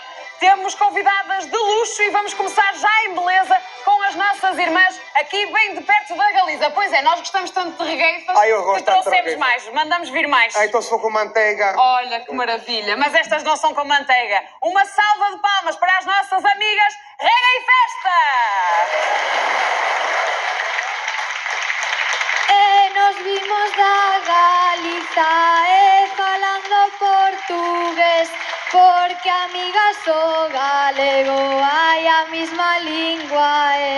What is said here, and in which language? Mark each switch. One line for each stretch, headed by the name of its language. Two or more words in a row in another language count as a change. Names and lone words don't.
Portuguese: Temos convidadas de luxo e vamos começar já em beleza com as nossas irmãs aqui bem de perto da Galiza. Pois é, nós gostamos tanto de regueifas Eu gosto que tanto de trouxemos regueifas. mais. Mandamos vir mais. Então se for com manteiga... Olha que maravilha. Mas estas não são com manteiga. Uma salva de palmas para as nossas amigas Rega e Festa!
Galician: Nos vimos da Galiza falando portugués, porque amigas o galego hai a mesma lingua